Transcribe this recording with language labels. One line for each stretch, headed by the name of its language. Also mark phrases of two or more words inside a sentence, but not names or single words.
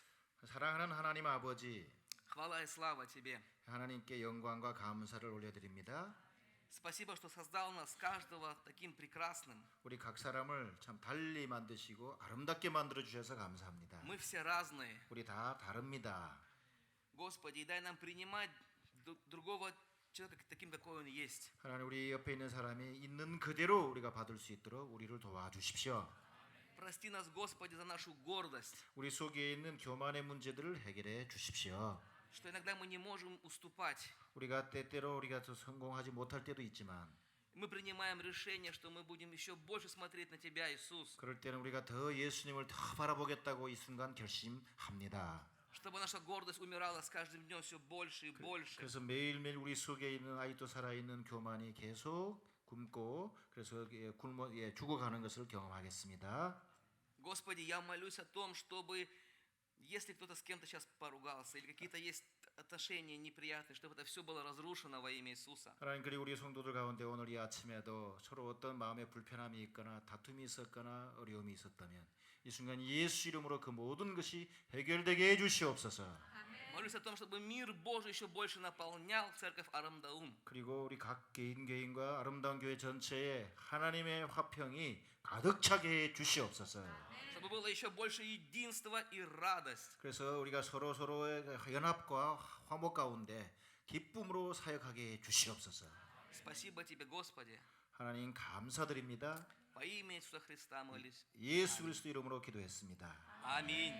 Korean: 사랑하는 하나님 아버지,
Russian: хвала и слава Тебе.
Korean: 하나님께 영광과 감사를 올려드립니다.
Russian: Спасибо, что создал нас каждого таким прекрасным.
Korean: 우리 각 사람을 참 달리 만드시고 아름답게 만들어 주셔서 감사합니다.
Russian: Мы все разные.
Korean: 우리 다 다릅니다.
Russian: Господи, и дай нам принимать другого человека таким, какой он есть.
Korean: 하나님 우리 옆에 있는 사람이 있는 그대로 우리가 받을 수 있도록 우리를 도와주십시오.
Russian: Прости нас, Господи, за нашу гордость,
Korean: 우리 속에 있는 교만의 문제들을 해결해 주십시오.
Russian: что иногда мы не можем уступать.
Korean: 우리가 때때로 우리가 더 성공하지 못할 때도 있지만
Russian: Мы принимаем решение, что мы будем еще больше смотреть на Тебя, Иисус,
Korean: 그럴 때는 우리가 더 예수님을 더 바라보겠다고 이 순간 결심합니다.
Russian: чтобы наша гордость умирала с каждым днем все больше и больше.
Korean: 그래서 매일매일 우리 속에 있는 아직도 살아있는 교만이 계속 굶고 그래서 죽어가는 것을 경험하겠습니다.
Russian: Господи, я молюсь о том, чтобы, если кто-то с кем-то сейчас поругался, или какие-то есть отношения неприятные, чтобы это все было разрушено во имя Иисуса.
Korean: 하나님 그리고 우리 성도들 가운데 오늘 이 아침에도 서로 어떤 마음의 불편함이 있거나 다툼이 있었거나 어려움이 있었다면 이 순간 예수 이름으로 그 모든 것이 해결되게 해주시옵소서.
Russian: Молюсь о том, чтобы мир Божий еще больше наполнял церковь Арамдаун.
Korean: 그리고 우리 각 개인과 아름다운 교회 전체에 하나님의 화평이 가득 차게 해 주시옵소서.
Russian: Чтобы было еще больше единства и радость.
Korean: 그래서 우리가 서로의 연합과 화목 가운데 기쁨으로 사역하게 해 주시옵소서.
Russian: Спасибо Тебе, Господи.
Korean: 하나님 감사드립니다.
Russian: Во имя Иисуса Христа молюсь.
Korean: 예수 그리스도 이름으로 기도했습니다.
Russian: Аминь.